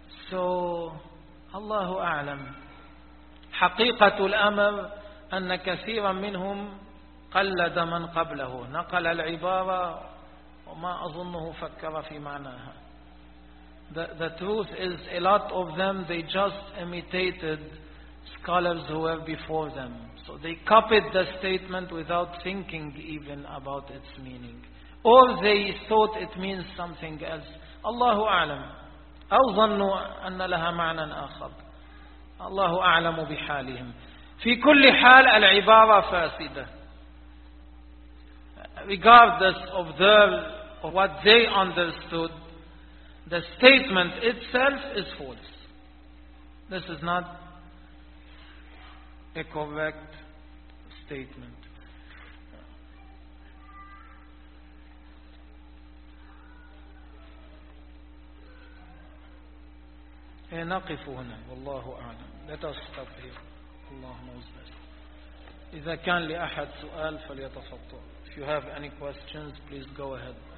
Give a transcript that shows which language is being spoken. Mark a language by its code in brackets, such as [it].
[ar] So الله أعلم حقيقة الأمر أن كثيرا منهم قلد من قبله نقل العبارة وما أظنه فكر في معناها. [en] The truth is a lot of them they just imitated scholars who were before them. So they copied the statement without thinking even about its meaning. Or they thought it means something else. [ar] الله أعلم. أو ظنوا أن لها معنى آخر. الله أعلم بحالهم. في كل حال العبارة فاسدة. [en] Regardless of what they understood, the statement itself is false. This is not a correct statement. [ar] نقف هنا والله أعلم. [en] Let us stop here. [ar] الله موزل. إذا كان لأحد سؤال فليتفضل. [en] If you have any questions, please go ahead.